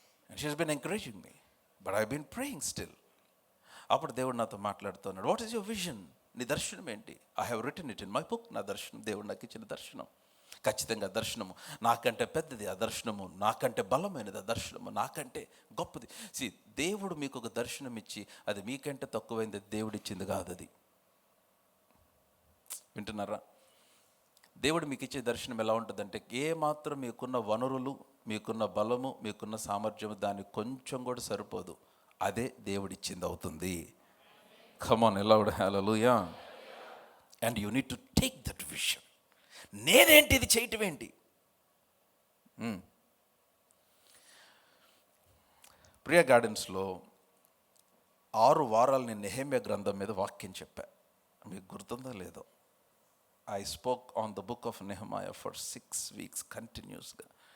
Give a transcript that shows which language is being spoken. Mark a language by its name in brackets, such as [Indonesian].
[English] And she has been encouraging me, but I've been praying still. [Telugu] అప్పుడు దేవుడు నాతో మాట్లాడుతున్నాడు, [English] What is your vision? [Telugu] నీ దర్శనం ఏంటి? [English] I have written it in my book. [Telugu] నా దర్శనం, దేవుడు నాకు ఇచ్చిన దర్శనం. ఖచ్చితంగా దర్శనము నాకంటే పెద్దది, ఆ దర్శనము నాకంటే బలమైనది, ఆ దర్శనము నాకంటే గొప్పది. దేవుడు మీకు ఒక దర్శనం ఇచ్చి అది మీకంటే తక్కువైంది దేవుడు ఇచ్చింది కాదు. అది వింటున్నారా? దేవుడు మీకు ఇచ్చే దర్శనం ఎలా ఉంటుందంటే, ఏ మాత్రం మీకున్న వనరులు, మీకున్న బలము, మీకున్న సామర్థ్యము దానికి కొంచెం కూడా సరిపోదు. అదే దేవుడిచ్చింది అవుతుంది. కమ్ ఆన్, ఎలా కూడా హల్లెలూయా. [English] And you need to take that vision. [Telugu] నేనేంటి ఇది చేయటం ఏంటి? ప్రియా గార్డెన్స్లో 6 వారాలు నేను నెహెమ్యా గ్రంథం మీద వాక్యం చెప్పా. మీకు గుర్తుందో లేదో? [English] I spoke on the book of Nehemiah for 6 weeks కంటిన్యూస్గా.